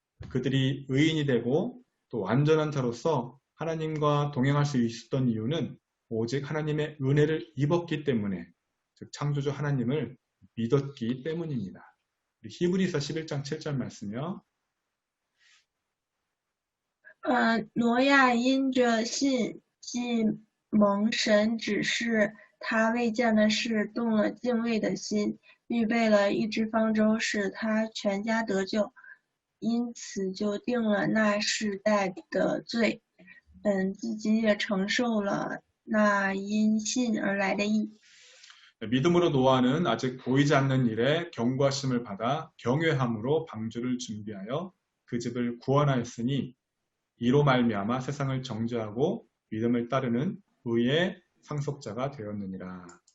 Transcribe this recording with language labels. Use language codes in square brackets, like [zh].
[ko] 그들이 의인이 되고 또 완전한 자로서 하나님과 동행할 수 있었던 이유는 오직 하나님의 은혜를 입었기 때문에 즉 창조주 하나님을 믿었기 때문입니다. 히브리서 11장 7절 말씀이요. [zh] 挪亚因着信，既蒙神指示他未见的事，动了敬畏的心，预备了一只方舟，使他全家得救，因此就定了那世代的罪，自己也承受了那因信而来的义。 [ko] 믿음으로 노아는 아직 보이지 않는 일에 경고하심을 받아 경외함으로 방주를 준비하여 그 집을 구원하였으니 이로 말미암아 세상을 정죄하고 믿음을 따르는 의의 상속자가 되었느니라.